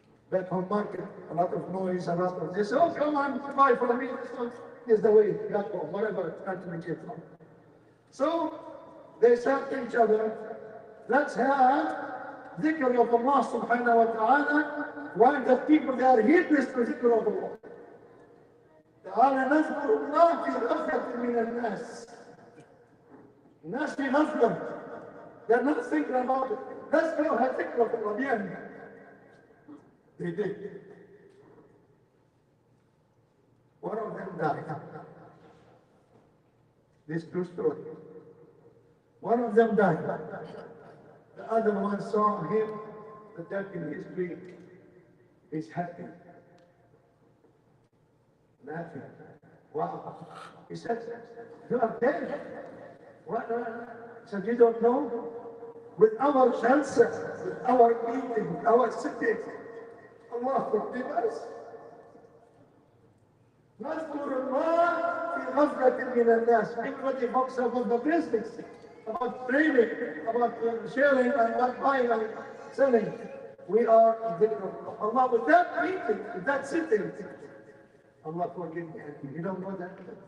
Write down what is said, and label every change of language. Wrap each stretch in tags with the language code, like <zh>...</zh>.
<en>Back home market, a lot of noise, a lot of this. Oh, come on, buy for me. This is the way, back home, whatever country we get from. So they said to each other, let's have dhikr of Allah subhanahu wa ta'ala while the people they are heedless to dhikr of Allah.</en> <ar>تعالى نذكر الله في غفلة من الناس. الناس في غفلة.</ar> <en>They're not thinking about it. Let's go have dhikr of Allah. Bien. They did. One of them died. This true story. One of them died. The other one saw him, the death in his dream. He's happy. Laughing. Wow. He said, you are dead. What? He said, you don't know? With our jalsa, with our eating, our sitting, Allah forgive us.</en> <ar>نذكر الله في غفلة من الناس.</ar> <en>Everybody talks about the business, about trading, about sharing, about buying and selling. We are dhikr of Allah with that meeting, with that sitting. Allah forgive me. You don't know that?</en>